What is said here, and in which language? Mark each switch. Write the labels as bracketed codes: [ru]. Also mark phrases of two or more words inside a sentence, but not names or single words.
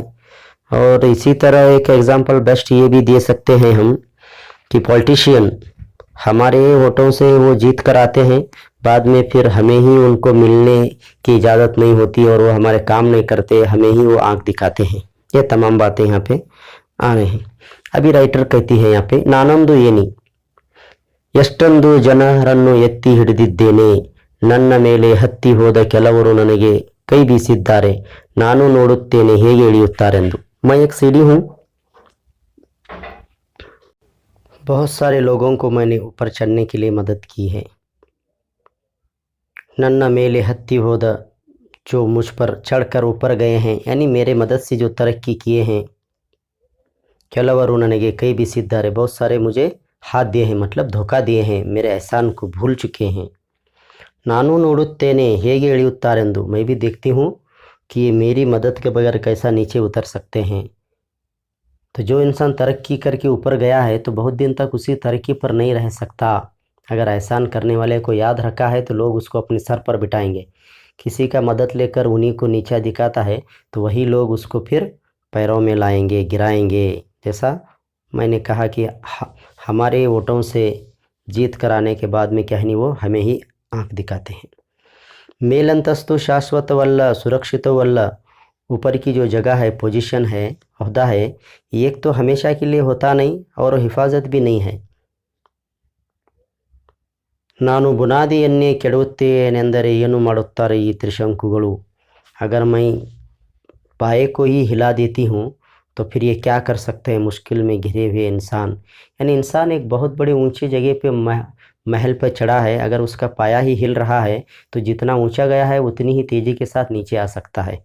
[hi] और इसी तरह एक [en] example best [hi] ये भी दे सकते हैं हम कि पॉलिटिशियन हमारे वोटों से वो जीत कर आते हैं, बाद में फिर हमें ही उनको मिलने की इजाज़त नहीं होती और वो हमारे काम नहीं करते, हमें ही वो आँख दिखाते हैं। ये तमाम बातें यहाँ पे आ रहे हैं। अभी राइटर कहती है यहाँ पे नानंदु [kn] ಏನಿ ಎಷ್ಟೊಂದು ಜನರನ್ನು ಎತ್ತಿ ಹಿಡಿದಿದ್ದೇನೆ, ನನ್ನ ಮೇಲೆ ಹತ್ತಿ ಹೋದ ಕೆಲವರು ನನಗೆ ಕೈ ಬೀಸಿದ್ದಾರೆ, ನಾನು ನೋಡುತ್ತೇನೆ ಹೇಗೆ ಇಳಿಯುತ್ತಾರೆಂದು। [hi] मैं एक सीढ़ी हूँ, बहुत सारे लोगों को मैंने ऊपर चढ़ने के लिए मदद की है। [kn] ನನ್ನ ಮೇಲೆ ಹತ್ತಿ ಹೋದ, [hi] जो मुझ पर चढ़कर ऊपर गए हैं, यानी मेरे मदद से जो तरक्की किए हैं। [kn] ಕೆಲವರು ನನಗೆ ಕೈ ಬೀಸಿದ್ದಾರೆ, [hi] बहुत सारे मुझे हाथ दिए हैं, मतलब धोखा दिए हैं, मेरे एहसान को भूल चुके हैं। [kn] ನಾನು ನೋಡುತ್ತೇನೆ ಹೇಗೆ ಇಳಿಯುತ್ತಾರೆಂದು, [hi] मैं भी देखती हूँ कि ये मेरी मदद के बगैर कैसा नीचे उतर सकते हैं। तो जो इंसान तरक्की करके ऊपर गया है तो बहुत दिन तक उसी तरक्की पर नहीं रह सकता। अगर एहसान करने वाले को याद रखा है तो लोग उसको अपने सर पर बिठाएंगे। किसी का मदद लेकर उन्हीं को नीचा दिखाता है तो वही लोग उसको फिर पैरों में लाएंगे, गिराएंगे। जैसा मैंने कहा कि हमारे वोटों से जीत कराने के बाद में क्या है, वो हमें ही आँख दिखाते हैं। [kn] ಮೇಲಂತಸ್ತು ಶಾಶ್ವತವಲ್ಲ, सुरक्षितವಲ್ಲ। [hi] ऊपर की जो जगह है, पोजीशन है, ओहदा है, एक तो हमेशा के लिए होता नहीं और हिफाजत भी नहीं है। [kn] ನಾನು ಬುನಾದಿಯನ್ನೇ ಕೆಡವುತ್ತೇನೆಂದರೆ ಏನು ಮಾಡುತ್ತಾರೆ ಈ ತ್ರಿಶಂಕುಗಳು। [hi] अगर मैं पाए को ही हिला देती हूँ तो फिर ये क्या कर सकते हैं मुश्किल में घिरे हुए इंसान। यानी इंसान एक बहुत बड़ी ऊंची जगह पे महल पर चढ़ा है, अगर उसका पाया ही हिल रहा है तो जितना ऊंचा गया है उतनी ही तेज़ी के साथ नीचे आ सकता है।